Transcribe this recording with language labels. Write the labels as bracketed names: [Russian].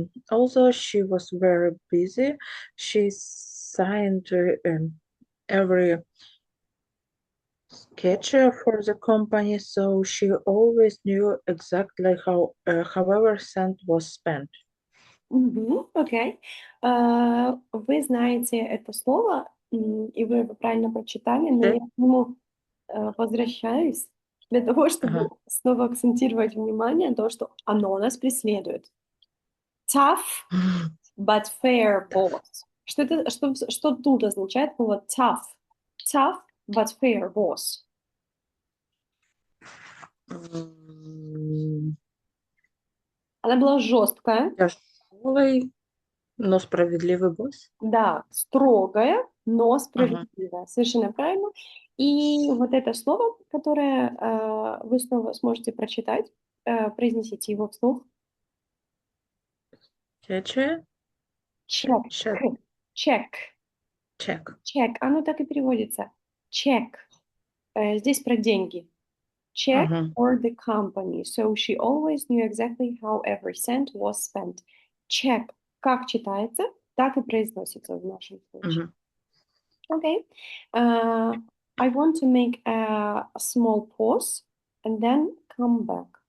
[English] Although she was very busy, she signed every sketch for the company, so she always knew exactly how, however, cent was spent. [Russian] Мгм. Окей. Вы знаете это слово, и вы его правильно прочитали, но я [English] Okay? [Russian] к нему возвращаюсь для того, чтобы Uh-huh. снова акцентировать внимание на то, что оно нас преследует. [English] Tough, but fair boss. [Russian] Что тут означает слово tough? [English] Tough, but fair boss. М, [Russian] Она была жесткая, Тяжелый, но справедливый босс. да, строгая, но Ага. справедливая. Совершенно правильно. И вот это слово, которое вы снова сможете прочитать, произнесите его вслух. Тече, Чек. чек, Чек. чек. Чек. Оно так и переводится. Чек. Здесь про деньги. Check Ага. [English] for the company. So she always knew exactly how every cent was spent. Check. [Russian] Как читается, так и произносится в нашем случае. Мгм. [English] Okay. I want to make a small pause and then come back.